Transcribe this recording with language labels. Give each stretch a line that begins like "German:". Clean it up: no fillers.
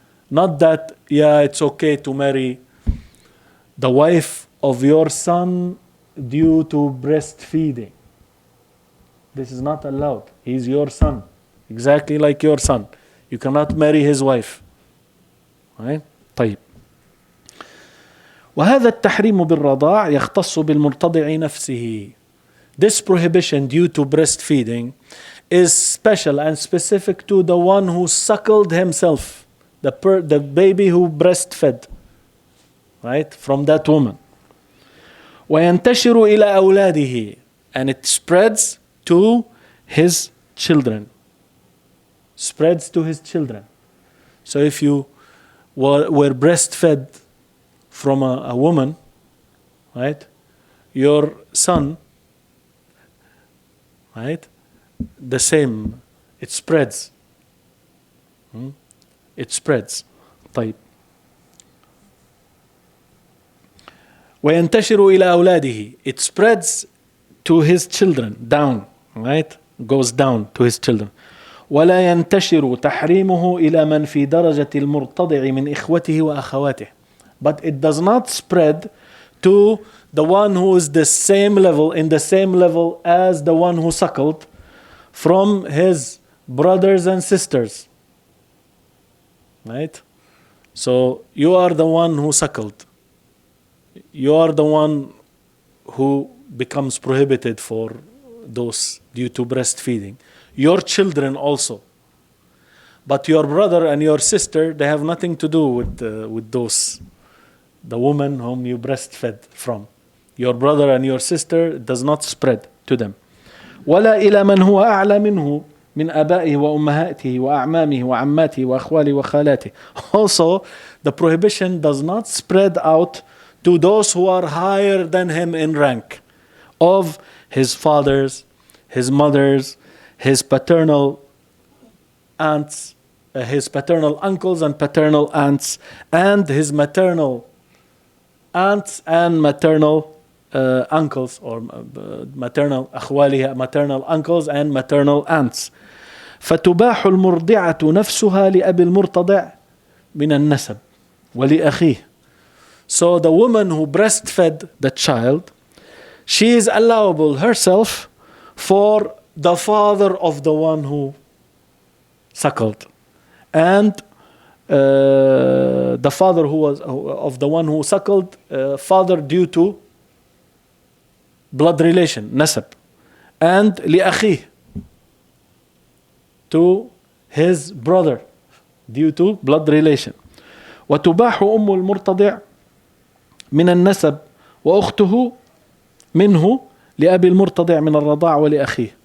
English: Not that, it's okay to marry the wife of your son due to breastfeeding. This is not allowed. He's your son, exactly like your son. You cannot marry his wife. Right? طيب.
Arabic: وهذا التحريم بالرضاع يختص بالمرتضع نفسه.
English: This prohibition due to breastfeeding is special and specific to the one who suckled himself, the baby who breastfed, right, from that woman.
Arabic: وينتشر إلى أولاده,
English: and it spreads to his children. Spreads to his children. So if you were breastfed from a woman, right, your son, right? The same, it spreads. It spreads. طيب.
Arabic: وينتشر إلى أولاده.
English: It spreads to his children, down, right? Goes down to his children.
Arabic: ولا ينتشر تحريمه إلى من في درجة المرتضع من إخوته وأخواته.
English: But it does not spread to the one who is the same level, in the same level as the one who suckled, from his brothers and sisters. Right? So you are the one who suckled. You are the one who becomes prohibited for those due to breastfeeding. Your children also. But your brother and your sister, they have nothing to do with those, the woman whom you breastfed from. Your brother and your sister does not spread to them.
Arabic: ولا إلى من هو أعلى منه من آبائه وأمهاته وأعمامه وعماته وأخواله وخالاته.
English: Also, the prohibition does not spread out to those who are higher than him in rank, of his fathers, his mothers, his paternal aunts, his paternal uncles and paternal aunts, and his maternal aunts and maternal uncles, or maternal أخواله, maternal uncles and maternal aunts.
Arabic: فتباح المرضعة نفسها لأبي المرتضع من النسب ولأخيه.
English: So the woman who breastfed the child, she is allowable herself for the father of the one who suckled, and the father who was of the one who suckled, father due to blood relation, nasab, and لأخيه, to his brother due to blood relation.
Arabic: وتباح أم المرتضع من النسب وأخته منه لأبي المرتضع من الرضاع ولأخيه.